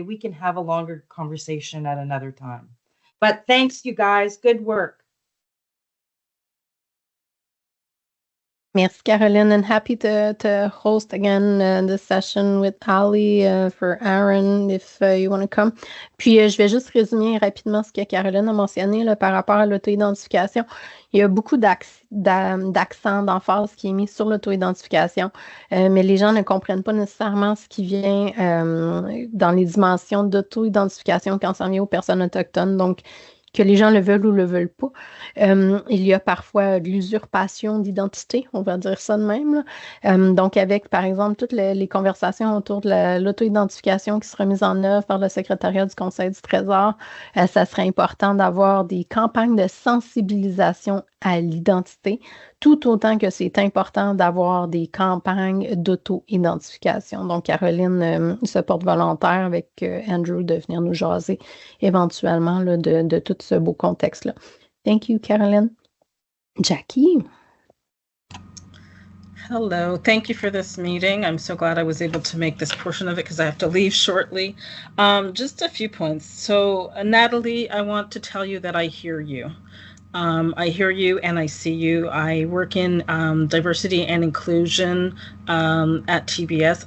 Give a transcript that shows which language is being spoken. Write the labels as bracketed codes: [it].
[en] We can have a longer conversation at another time. But thanks, you guys. Good work. Merci, Caroline, and happy to host again this session with Ali for Aaron, if you want to come. [fr] Puis, je vais juste résumer rapidement ce que Caroline a mentionné là, par rapport à l'auto-identification. Il y a beaucoup d'accent, d'emphase qui est mis sur l'auto-identification, mais les gens ne comprennent pas nécessairement ce qui vient dans les dimensions d'auto-identification quand ça vient aux personnes autochtones. Donc, que les gens le veulent ou le veulent pas. Il y a parfois de l'usurpation d'identité, on va dire ça de même. Donc, avec, par exemple, toutes les conversations autour de l'auto-identification qui sera mise en œuvre par le secrétariat du Conseil du Trésor, ça serait important d'avoir des campagnes de sensibilisation à l'identité, tout autant que c'est important d'avoir des campagnes d'auto-identification. Donc, Caroline se porte volontaire avec Andrew de venir nous jaser éventuellement là, de tout ce beau contexte-là. [en] Thank you, Caroline. Jackie. Hello, thank you for this meeting. I'm so glad I was able to make this portion of it because I have to leave shortly. Just a few points. So, Natalie, I want to tell you that I hear you. I hear you and I see you. I work in diversity and inclusion at TBS.